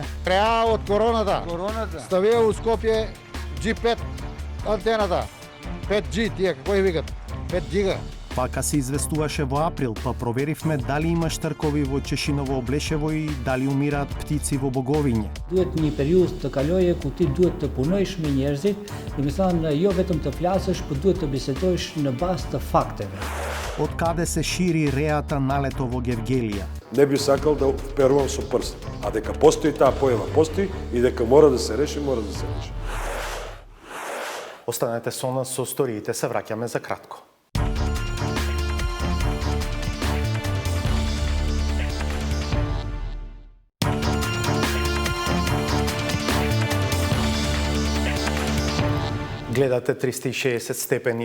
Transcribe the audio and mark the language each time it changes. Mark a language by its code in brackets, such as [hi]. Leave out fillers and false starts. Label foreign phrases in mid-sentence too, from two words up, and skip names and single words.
[mk] Преа од короната. Ставија у Скопје G5 антената. 5G, тие како ја викат? 5 гига. Вака се известуваше во април, па проверивме дали има штаркови во Чешиново Облешево и дали умираат птици во Боговиње. [sq] Duhet një periudhë të kalojë ku ti duhet të punojsh me njerëzit, domethënë jo vetëm të flasësh, por duhet të bisedosh në bazë të fakteve. [mk] Од каде се шири реата налето во Гевгелија? Не би сакал да вперувам со прст, а дека постои таа појава, постои и дека мора да се реши, мора да се реши. Останете со нас, со сториите се враќаме за кратко. Гледате 360 степени.